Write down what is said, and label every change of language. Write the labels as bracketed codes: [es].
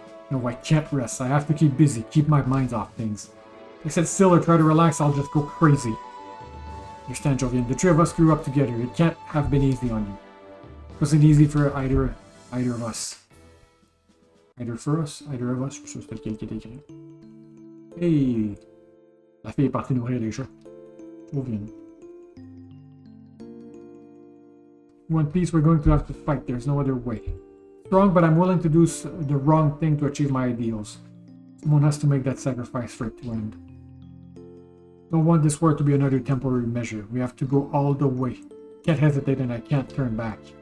[en] No, I can't rest. I have to keep busy, keep my mind off things. If I sit still or try to relax, I'll just go crazy. Understand, Jovian, the three of us grew up together. It can't have been easy on you. It wasn't easy for either of us. Either for us, either of us. [fr] Je suis sûr que c'était lequel qui était écrit. Hey! La fille est partie nourrir les chats. Trop bien. [en] In one piece, we're going to have to fight. There's no other way. Strong, but I'm willing to do the wrong thing to achieve my ideals. Someone has to make that sacrifice for it to end. Don't want this war to be another temporary measure. We have to go all the way. Can't hesitate and I can't turn back.